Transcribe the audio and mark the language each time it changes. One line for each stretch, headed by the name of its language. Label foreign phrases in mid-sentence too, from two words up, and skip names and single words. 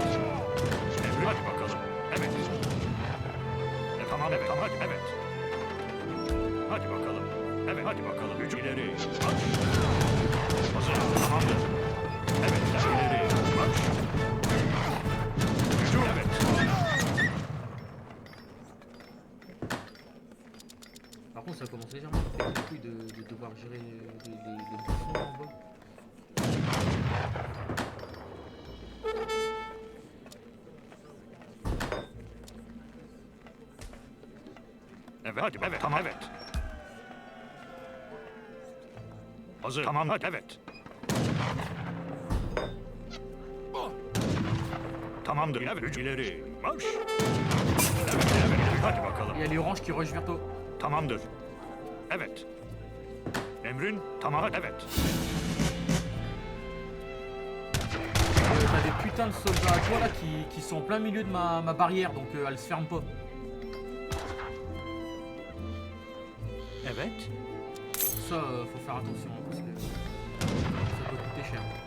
Turkish: Evet, hadi bakalım. Evet. Tamam, evet, tamam, hadi, evet. Hadi bakalım. Evet, hadi bakalım. Hücum ileri. Marş. Hazır. Tamamdır. Evet, ileri. Marş. Hücum. Evet.
French: Par contre, ça commence légèrement à faire des couilles de devoir gérer les bouffons en bas.
Turkish: Evet, hadi, evet, tamam, evet. Hazır. Tamam, hadi, evet. Tamamdır. Evet, hücum ileri. Marş. Evet, evet, hadi bakalım.
French: Il y a les oranges qui rushent vers toi.
Turkish: Tamamdır. Evet. Emrin, tamam, evet.
French: T'as des putains de soldats à toi là qui sont en plein milieu de ma barrière, donc elle se ferme pas.
Turkish: Evet.
French: Ça, faut faire attention hein, parce que ça peut coûter cher.